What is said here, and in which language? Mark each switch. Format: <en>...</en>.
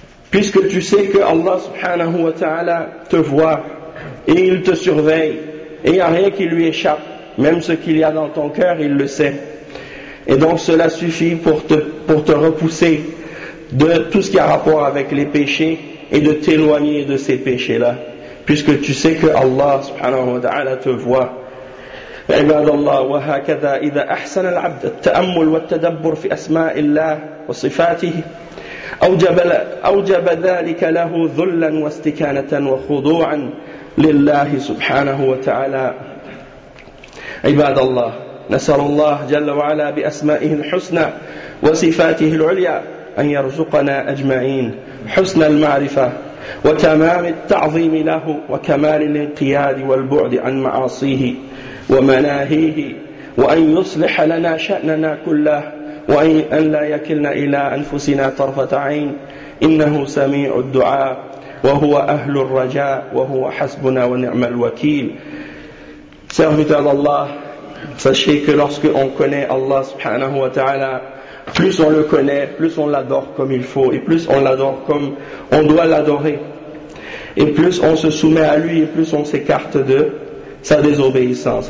<fr>Puisque tu sais que Allah subhanahu wa ta'ala te voit et il te surveille et il n'y a rien qui lui échappe, même ce qu'il y a dans ton cœur, il le sait. Et donc cela suffit pour te repousser de tout ce qui a rapport avec les péchés et de t'éloigner de ces péchés-là, puisque tu sais que Allah subhanahu wa ta'ala te voit.</fr> <ar>عباد الله وهكذا إذا أحسن العبد التأمل والتدبر في أسماء الله وصفاته أوجب ذلك له ذلا واستكانة وخضوعا لله سبحانه وتعالى. عباد الله نسأل الله جل وعلا بأسمائه الحسنى وصفاته العليا أن يرزقنا أجمعين حسن المعرفة وتمام التعظيم له وكمال الانقياد والبعد عن معاصيه ومناهيه وأن يصلح لنا شأننا كله وأن لا يكلنا إلى أنفسنا طرفة عين إنه سميع الدعاء وهو أهل الرجاء وهو حسبنا ونعم الوكيل.</ar> <fr>Serviteur d'Allah, sachez que lorsque on connaît Allah subhanahu wa ta'ala, plus on le connaît, plus on l'adore comme il faut, et plus on l'adore comme on doit l'adorer, et plus on se soumet à lui, et plus on s'écarte de sa désobéissance.</fr>